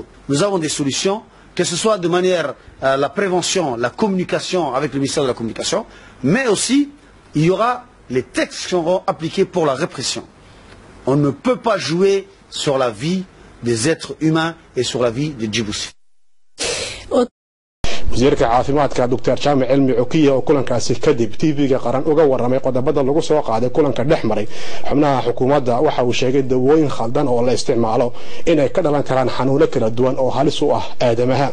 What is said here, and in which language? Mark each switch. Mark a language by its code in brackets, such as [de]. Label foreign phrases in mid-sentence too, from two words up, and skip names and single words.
[fr] Nous avons des solutions, que ce soit de manière la prévention, la communication avec le ministère de la Communication, mais aussi, il y aura les textes qui seront appliqués pour la répression. On ne peut pas jouer sur la vie des êtres humains et sur la vie de Djibouti. [so] wasiirka caafimaadka Dr. Jaamac Cilmi Cukiye oo kulankaasi kadib TV-ga qaran uga waramay qodobada lagu soo qaaday kulanka dhexmaray xubnaha xukuumadda waxa uu sheegay dawooyin khaldan oo la isticmaalo inay ka dhalan karaan xanuuno kala duwan oo halis u ah aadamaha.